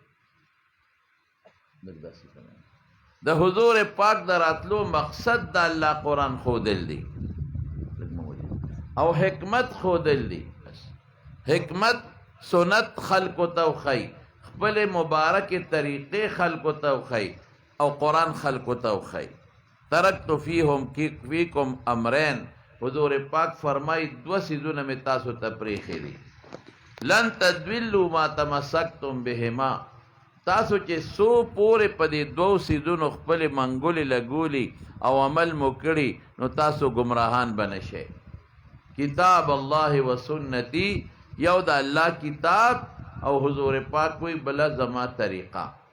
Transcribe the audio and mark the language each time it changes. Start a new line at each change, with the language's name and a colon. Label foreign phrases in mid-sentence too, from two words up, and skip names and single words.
Pashto: د حضور پاک د راتلو مقصد د الله قرآن ښودل دی او حکمت ښودل دی. حکمت سنت خلقو ته وښیي، خپلې مبارکې طریقې خلقو ته وښیي، او قرآن خلقو ته وښیي.
Arabic: ترکت فیکم امرین،
Pashto: حضور پاک فرمائی دو سیزونه می تاسو ته پریښي دي.
Arabic: لن تدولوا ما تمسکتم بهما،
Pashto: تاسو چې سو پورې په دې دوو سیزونو خپلې منګولې لګولي او عمل مو کړي، نو تاسو ګمراهان به نشئ.
Arabic: کتاب الله و سنتی،
Pashto: یو د الله کتاب او حضور پاک وی بلا زما طریقه.